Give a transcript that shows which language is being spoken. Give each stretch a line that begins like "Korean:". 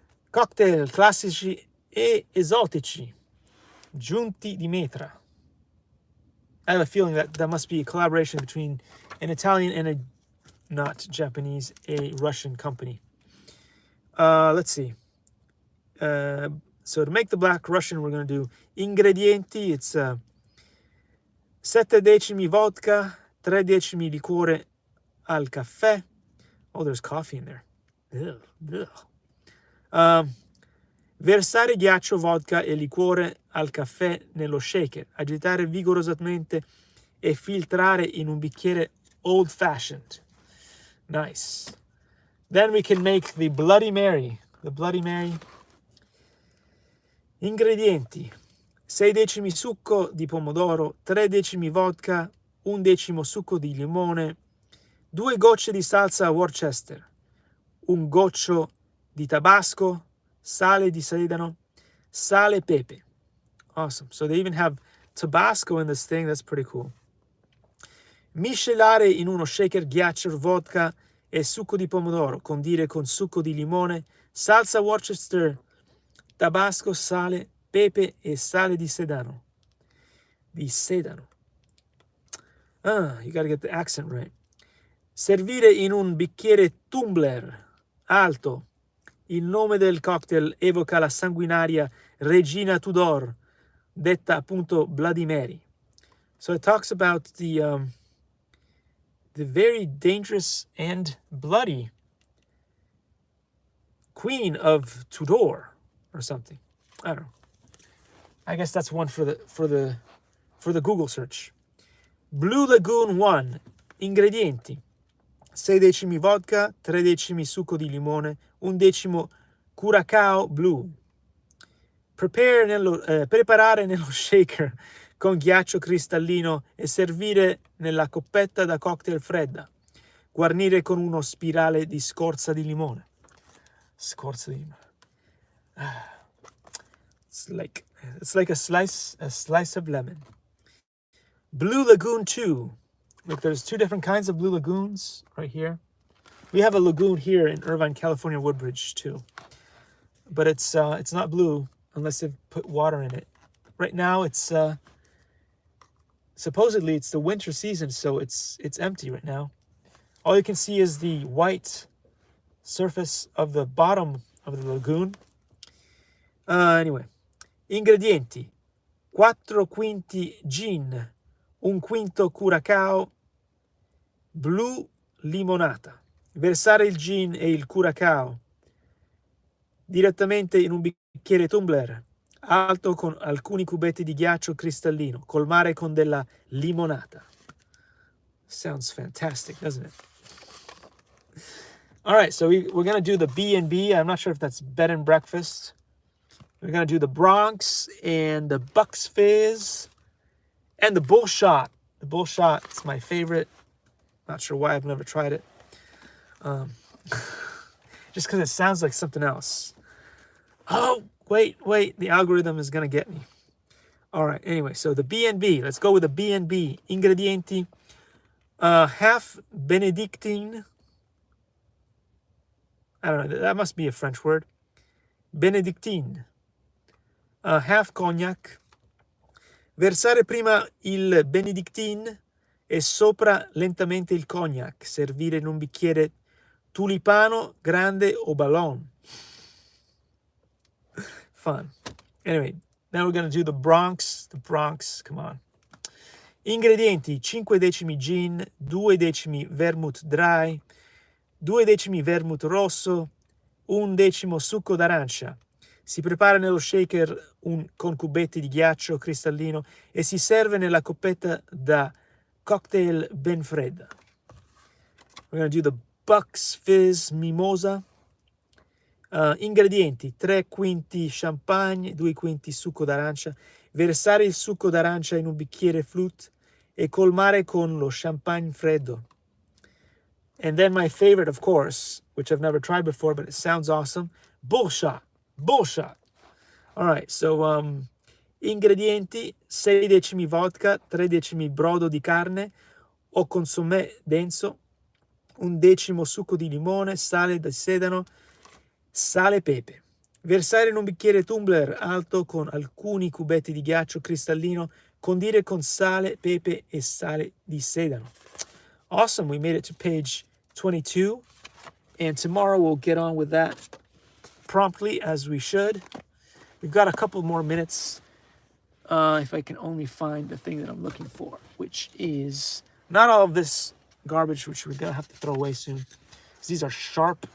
Italian: Cocktail classici e esotici. Giunti di metra.
English: I have a feeling that must be a collaboration between an Italian and a, not Japanese, a Russian company. Let's see. So to make the Black Russian, we're going to do ingredienti.
Italian: It's 7 decimi vodka, 3 decimi liquore al caffè.
English: Oh, there's coffee in there.
Italian: Versare ghiaccio, vodka e liquore al caffè nello shaker. Agitare vigorosamente e filtrare in un bicchiere old-fashioned.
English: Nice. Then we can make the Bloody Mary. The Bloody Mary. Ingredienti.
Italian: 6 decimi succo di pomodoro, 3 decimi vodka, 1 decimo succo di limone, 2 gocce di salsa Worcester, 1 goccio di tabasco, sale di sedano, sale pepe.
English: Awesome. So they even have Tabasco in this thing. That's pretty cool.
Italian: Miscelare in uno shaker ghiaccio, vodka e succo di pomodoro. Condire con succo di limone, salsa Worcester, tabasco, sale, pepe e sale di sedano. Di sedano.
English: You gotta get the accent right.
Italian: Servire in un bicchiere tumbler alto. Il nome del cocktail evoca la sanguinaria Regina Tudor, detta appunto Bloody Mary.
English: So it talks about the very dangerous and bloody Queen of Tudor or something. I don't know. I guess that's one for the Google search.
Italian: Blue Lagoon 1. Ingredienti. 6 decimi vodka, 3 decimi succo di limone, 1 decimo curacao blu. Preparare nello shaker con ghiaccio cristallino e servire nella coppetta da cocktail fredda. Guarnire con uno spirale di scorza di limone. Scorza di limone.
English: It's like a slice of lemon. Blue Lagoon 2. Look, there's 2 different kinds of blue lagoons right here. We have a lagoon here in Irvine, California, Woodbridge too. But it's not blue unless they've put water in it. Right now it's supposedly it's the winter season, so it's empty right now. All you can see is the white surface of the bottom of the lagoon.
Italian: Anyway, ingredienti: 4 quinti gin, 1 quinto curacao blu limonata. Versare il gin e il curacao direttamente in un bicchiere tumbler alto con alcuni cubetti di ghiaccio cristallino. Colmare con della limonata.
English: Sounds fantastic, doesn't it? All right, so we're going to do the B&B. I'm not sure if that's bed and breakfast. We're going to do the Bronx and the Bucks Fizz and the Bull Shot. The Bull Shot, it's my favorite. Not sure why, I've never tried it. Just because it sounds like something else. Oh, wait, the algorithm is going to get me. All right, anyway, so the B&B. Let's go with the B&B. Ingredienti. half Benedictine. I don't know, that must be a French word. Benedictine. Half cognac.
Italian: Versare prima il Benedictine e sopra lentamente il cognac. Servire in un bicchiere tulipano, grande o ballon.
English: Fun. Anyway, now we're going to do the Bronx. The Bronx, come on.
Italian: Ingredienti: 5 decimi gin, 2 decimi vermouth dry, 2 decimi vermouth rosso, 1 decimo succo d'arancia. Si prepara nello shaker con cubetti di ghiaccio cristallino e si serve nella coppetta da cocktail ben fredda.
English: We're going to do the Bucks Fizz Mimosa.
Italian: Ingredienti: 3 quinti champagne, 2 quinti succo d'arancia. Versare il succo d'arancia in un bicchiere flute e colmare con lo champagne freddo.
English: And then my favorite, of course, which I've never tried before, but it sounds awesome, bullshot.
Italian: Bullshot.
English: All right, so
Italian: ingredienti: 6 decimi vodka, 3 decimi brodo di carne o consommé denso, 1 decimo succo di limone, sale di sedano, sale e pepe. Versare in un bicchiere tumbler alto con alcuni cubetti di ghiaccio cristallino, condire con sale, pepe e sale di sedano.
English: Awesome, we made it to page 22, and tomorrow we'll get on with that promptly as we should. We've got a couple more minutes, if I can only find the thing that I'm looking for, which is not all of this garbage, which we're gonna have to throw away soon, because these are sharp.